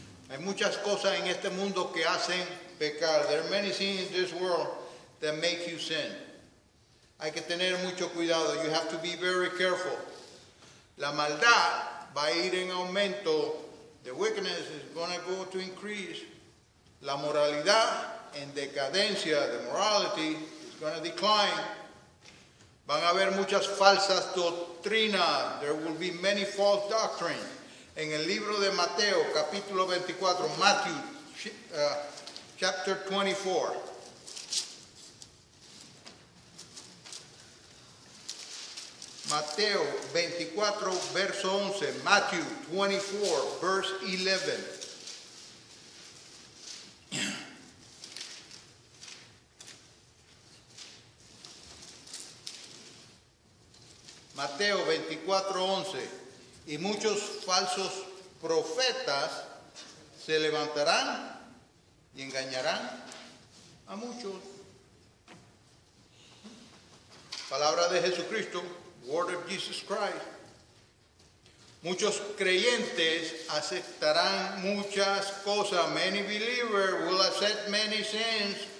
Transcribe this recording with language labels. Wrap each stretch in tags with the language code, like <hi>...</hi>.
<es>Hay muchas cosas en este mundo que hacen pecar.</es> <en>There are many things in this world that make you sin.</en> <es>Hay que tener mucho cuidado.</es> <en>You have to be very careful.</en> <es>La maldad va a ir en aumento.</es> <en>The wickedness is going to go to increase.</en> <es>La moralidad en decadencia.</es> <en>The morality is going to decline.</en> <es>Van a haber muchas falsas doctrinas.</es> <en>There will be many false doctrines.</en> <es>En el libro de Mateo, capítulo 24,</es> <en>Matthew, chapter 24.</en> <es>Mateo 24, verso 11.</es> <en>Matthew 24, verse 11.</en> <es>Mateo 24, 11. Y muchos falsos profetas se levantarán y engañarán a muchos. Palabra de Jesucristo,</es> <en>word of Jesus Christ.</en> <es>Muchos creyentes aceptarán muchas cosas.</es> <en>Many believers will accept many sins.</en>